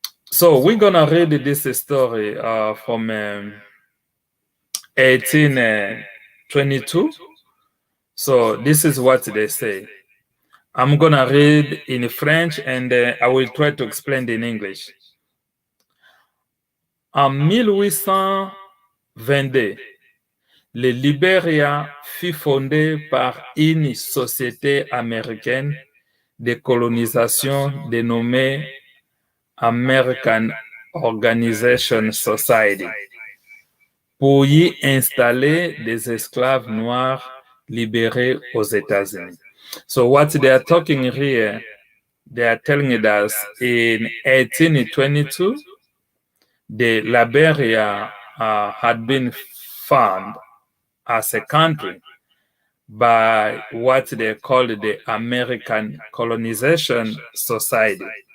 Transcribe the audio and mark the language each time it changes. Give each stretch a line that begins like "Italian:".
English: So we're gonna read this story from 1822. So this is what they say. I'm gonna read in French, and I will try to explain in English.
French: En 1822, le Liberia fut fondé par une société américaine de colonisation dénommée American Organization Society pour y installer des esclaves noirs libérés aux États-Unis.
English: So what they are talking here, they are telling us in 1822, the Liberia had been found as a country by what they called the American Colonization Society.